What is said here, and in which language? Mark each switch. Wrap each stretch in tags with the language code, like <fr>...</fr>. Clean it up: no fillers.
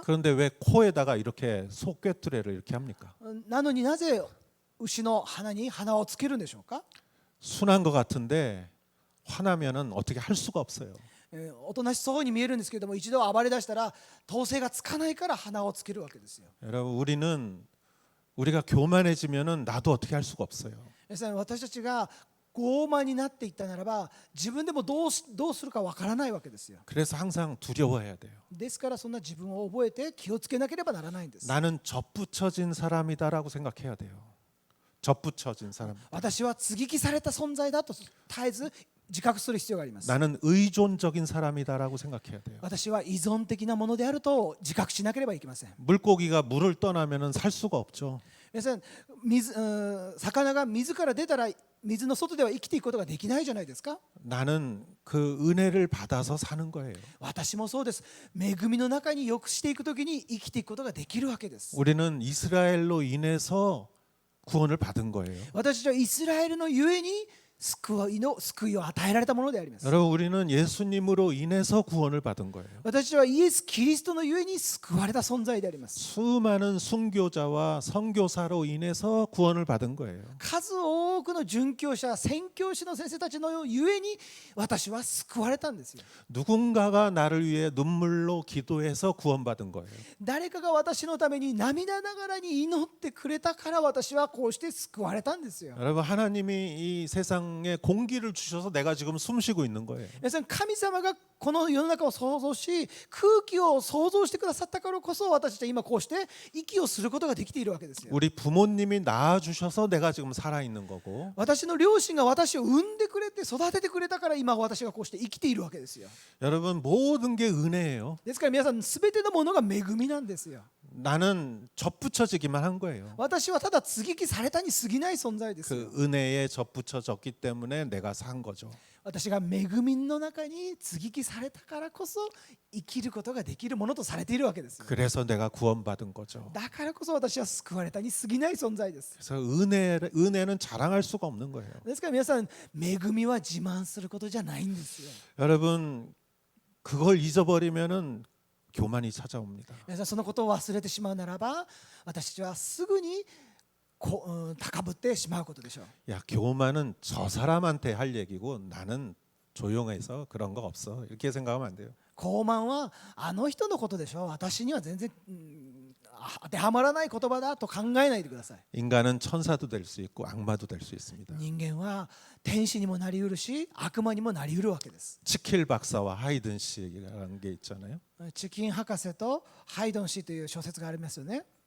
<ko>그런데 왜 코에다가 이렇게 소 꿰투레를 이렇게 합니까?</ko> <ja>なのになぜ牛の鼻に鼻をつけるんでしょうか。</ja> <ko>순한 것 같은데 화나면은 어떻게 할 수가 없어요.</ko> <ja>おとなしそうに見えるんですけれども、一度暴れ出したら統制がつかないから鼻をつけるわけですよ。</ja> <ko>여러분 우리가 교만해지면은 나도 어떻게 할 수가 없어요.</ko> <ja>皆さん、私たちが傲慢になっていったならば、自分でもどうするかわからないわけですよ。</ja> <ko>그래서 항상 두려워해야 돼요.</ko> <ja>ですからそんな自分を覚えて気をつけなければならないんです。</ja> <ko>나는 접붙여진 사람이다라고 생각해야 돼요. 접붙여진 사람.</ko> <ja>私は接ぎ木された存在だと絶えず自覚する必要があります。</ja> <ko>나는 의존적인 사람이다라고 생각해야 돼요.</ko> <ja>私は依存的なものであると自覚しなければいけません。</ja> <ko>물고기가 물을 떠나면은 살 수가 없죠.</ko> <ja>皆さん、魚が水から出たら水の外では生きていくことができないじゃないですか。</ja> <ko>나는 그 은혜를 받아서 사는 거예요.</ko> <ja>私もそうです。恵みの中によくしていくときに生きていくことができるわけです。</ja> <ko>우리는 이스라엘로 인해서 구원을 받은 거예요.</ko> <ja>私たちはイスラエルのゆえに救いを与えられたものであります。</ja> <ko>여러분 우리는 예수님으로 인해서 구원을 받은 거예요.</ko> <ja>私はイエス・キリストのゆえに救われた存在であります。</ja> <ko>수많은 순교자와 선교사로 인해서 구원을 받은 거예요.</ko> <ja>数多くの殉教者、宣教師の先生たちのゆえに私は救われたんですよ。</ja> <ko>누군가가 나를 위해 눈물로 기도해서 구원받은 거예요.</ko> <ja>誰かが私のために涙ながらに祈ってくれたから私はこうして救われたんですよ。</ja> <ko>여러분 하나님이 이 세상에 공기를 주셔서 내가 지금 숨쉬고 있는 거예요.</ko> <ja>皆さん、神様がこの世の中を創造し空気を創造してくださったからこそ私たちは今こうして息をすることができているわけですよ。</ja> <ko>우리 부모님이 낳아 주셔서 내가 지금 살아 있는 거고</ko> <ja>私の両親が私を産んでくれて育ててくれたから今私がこうして生きているわけですよ。</ja> <ko>여러분 모든 게 은혜예요.</ko> <ja>ですから皆さん、全てのものが恵みなんですよ。</ja> <ko>나는 접붙여지기만 한 거예요.</ko> <ja>私はただ接ぎ木されたに過ぎない存在ですよ。</ja> <ko>그 은혜에 접붙여졌기 때문에 내가 산 거죠.</ko> <ja>私が恵みの中に接ぎ木されたからこそ生きることができるものとされているわけですよ。</ja> <ko>그래서 내가 구원받은 거죠.</ko> <ja>だからこそ私は救われたに過ぎない存在です。</ja> <ko>그래서 은혜는 자랑할 수가 없는 거예요.</ko> <ja>ですから皆さん、恵みは自慢することじゃないんですよ。</ja> <ko>여러분 그걸 잊어버리면은 교만이 찾아옵니다.</ko> <ja>皆さん、そのことを忘れてしまうならば私たちはすぐに高ぶってしまうことでしょう。</ja> <ko>야 교만은 저 사람한테 할 얘기고 나는 조용해서 그런 거 없어. 이렇게 생각하면 안 돼요.</ko> <ja>傲慢はあの人のことでしょう。私には全然、当てはまらない言葉だと考えないでください。</ja> <ko>인간은 천사도 될 수 있고 악마도 될 수 있습니다.</ko> <ja>人間は天使にもなりうるし悪魔にもなりうるわけです。</ja> <ko>치킬 박사와 하이든 씨라는 게 있잖아요.</ko> <ja>チキン博士とハイドン氏という小説がありますよね。</ja>